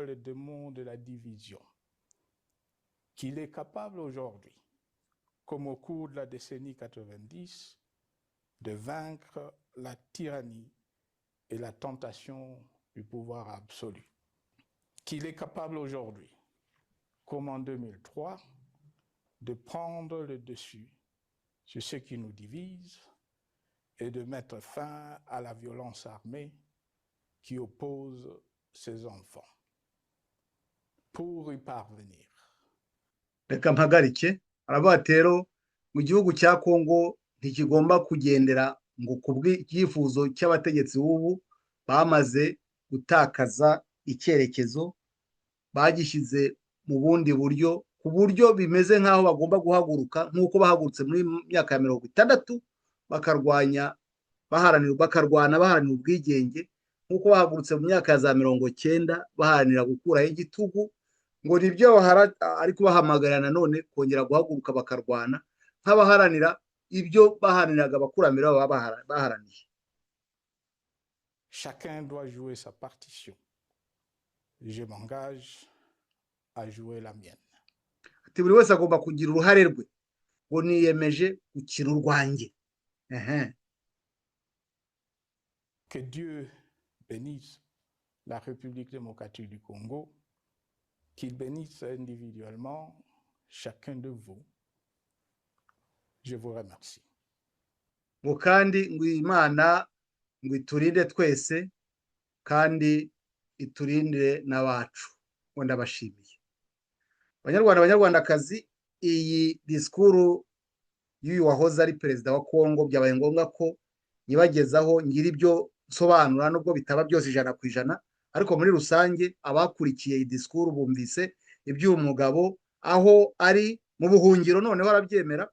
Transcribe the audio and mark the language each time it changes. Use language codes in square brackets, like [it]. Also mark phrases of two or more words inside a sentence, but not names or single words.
[fr] le démon de la division, qu'il est capable aujourd'hui, comme au cours de la décennie 90, de vaincre la tyrannie et la tentation du pouvoir absolu, qu'il est capable aujourd'hui, comme en 2003, de prendre le dessus sur ce qui nous divise et de mettre fin à la violence armée qui oppose ses enfants. Pour y parvenir, [rw] reka mpagarike. Aravuga ati rero mu gihugu cya Kongo ntikigomba kugendera ngo ku bw'icyifuzo cy'abategetsi b'ubu bamaze gutakaza icyerekezo, bagishyize mu bundi buryo, ku buryo bimeze nk'aho bagomba guhaguruka nk'uko bahagurutse muri myaka ya 60 bakarwana baharanira ubwigenge, nk'uko bahagurutse mu myaka ya za 90 baharanira gukuraho igitugu, ngo nibyo ari kubahamagarira nanone kongera guhaguruka bakarwana nk'abaharanira ibyo baharaniraga abakurambere baba baharaniye. [fr] chacun doit jouer sa partition. Je m'engage à jouer la mienne. [rw] Ati buri wese agomba kugira uruhare rwe, ngo niyemeje gukina urwanjye. [fr] Que Dieu bénisse la République démocratique du Congo, qu'il bénisse individuellement chacun de vous. Je vous remercie. [rw] Ngo kandi ngo Imana ngo iturinde twese kandi iturinde n'abacu. Ngo ndabashimiye. Banyarwanda banyarwandakazi, iyi disikuru y'uyu wahoze ari perezida wa Kongo byabaye ngombwa ko nyibagezaho ngira ibyo nsobanura, nubwo bitaba byose 100%, ariko muri rusange abakurikiye iyi disikuru bumvise iby'uyu mugabo aho ari mu buhungiro, noneho arabyemera.